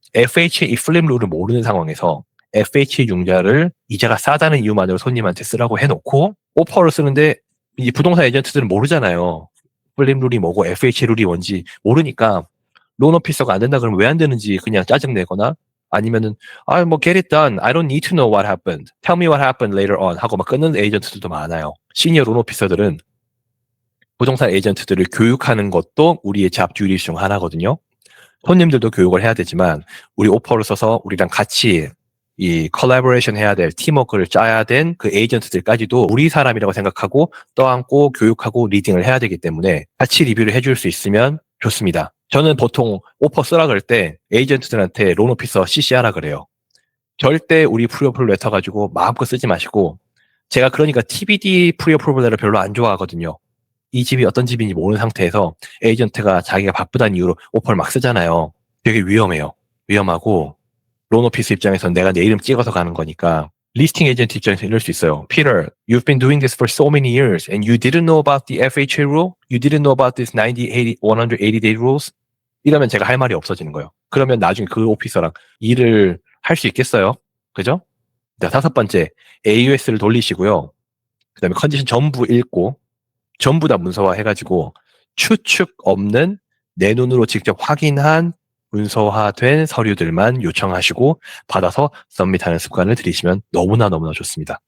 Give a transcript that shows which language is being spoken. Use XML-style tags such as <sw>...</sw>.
<ko>FHA 이 플립 룰을 모르는 상황에서 FHA 융자를 이자가 싸다는 이유만으로 손님한테 쓰라고 해놓고 오퍼를 쓰는데 이 부동산 에이전트들은 모르잖아요. 플립 룰이 뭐고 FHA 룰이 뭔지 모르니까 론 오피서가 안 된다 그러면 왜 안 되는지 그냥 짜증내거나 아니면은 뭐</ko> <en>get it done. I don't need to know what happened. Tell me what happened later on</en> <ko>하고 막 끊는 에이전트들도 많아요. 시니어 론 오피서들은 부동산 에이전트들을 교육하는 것도 우리의 잡 듀티 중 하나거든요. 손님들도 교육을 해야 되지만 우리 오퍼를 써서 우리랑 같이 이 콜라보레이션 해야 될 팀워크를 짜야 된 그 에이전트들까지도 우리 사람이라고 생각하고 떠안고 교육하고 리딩을 해야 되기 때문에 같이 리뷰를 해줄 수 있으면 좋습니다. 저는 보통 오퍼 쓰라 그럴 때 에이전트들한테 론 오피서 CC하라 그래요. 절대 우리 프리어프로벌 레터 가지고 마음껏 쓰지 마시고 제가 그러니까 TBD 프리어프로벌 레터 별로 안 좋아하거든요. 이 집이 어떤 집인지 모르는 상태에서 에이전트가 자기가 바쁘다는 이유로 오퍼를 막 쓰잖아요. 되게 위험해요. 위험하고 론 오피스 입장에서는 내가 내 이름 찍어서 가는 거니까 리스팅 에이전트 입장에서 이럴 수 있어요.</ko> <en>Peter, you've been doing this for so many years and you didn't know about the FHA rule? You didn't know about this 90, 80, 180 day rules?</en> <ko>이러면 제가 할 말이 없어지는 거예요. 그러면 나중에 그 오피서랑 일을 할 수 있겠어요? 그죠? 자, 5번째, AUS를 돌리시고요. 그 다음에 컨디션 전부 읽고 전부 다 문서화 해가지고 추측 없는 내 눈으로 직접 확인한 문서화된 서류들만 요청하시고 받아서 서밋하는 습관을 들이시면 너무나 좋습니다.</ko>